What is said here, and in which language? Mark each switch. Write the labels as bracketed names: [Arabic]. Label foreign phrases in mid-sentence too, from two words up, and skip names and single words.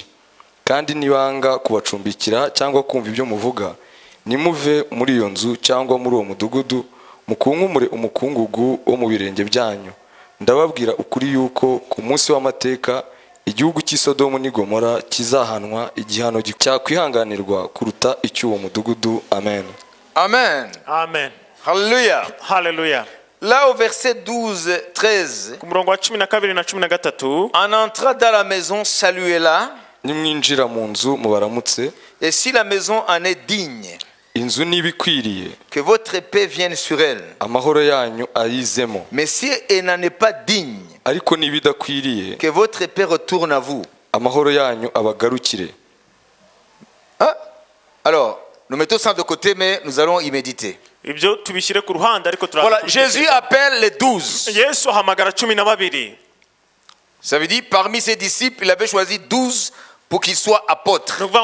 [Kinyarwanda] Kandi nibanga kubacumbikira cyangwa kumva ibyo muvuga, nimuve muri iyo nzu cyangwa muri uwo mudugudu, mukunkumure umukungugu wo mu birenge byanyu. Ndababwira ukuri yuko ku munsi w'amateka igihugu cy'Isodomu n'i Gomora kizahanwa igihano cyakwihanganirwa kuruta icy'uwo mudugudu. Amen. Amen. Amen. Hallelujah. Hallelujah. [French] Là au verset 12, 13, en entrant dans la maison, saluez-la. [Kinyarwanda] Nimwinjira mu nzu mubaramutse. [French] Et si la maison en est digne, [Kinyarwanda] inzu nibikwiriye, [French] que votre paix vienne sur elle. [Kinyarwanda] Amahoro yanyu ayizemo. [French] Mais si elle n'en est pas digne, [Kinyarwanda] ariko nibidakwiriye, [French] que votre paix retourne à vous. [Kinyarwanda] Amahoro yanyu abagarukire. [French] Alors, nous mettons ça de côté, mais nous allons y méditer. Voilà, Jésus appelle les 12. Ça veut dire, parmi ses disciples, il avait choisi 12 pour qu'ils soient apôtres.